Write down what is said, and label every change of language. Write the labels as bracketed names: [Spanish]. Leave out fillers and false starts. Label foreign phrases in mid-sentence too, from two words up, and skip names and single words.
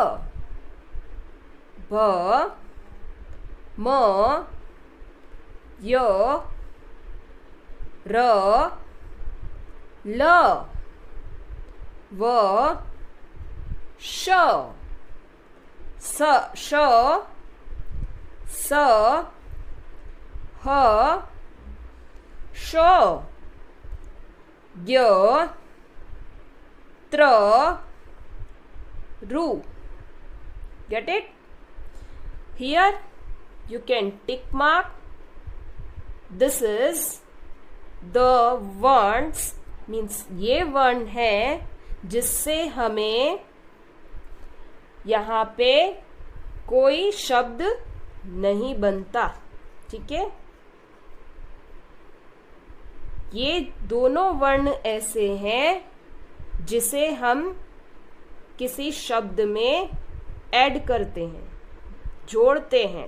[Hindi] भ, म, य, र, ल, व, श, स, श, स, ह, श, य, त्र, रू. [English] Get it? Here you can tick mark. This is the words, means [Hindi] ये वर्ण है जिससे हमें यहाँ पे कोई शब्द नहीं बनता. ठीक है, ये दोनों वर्ण ऐसे हैं जिसे हम किसी शब्द में ऐड करते हैं, जोड़ते हैं.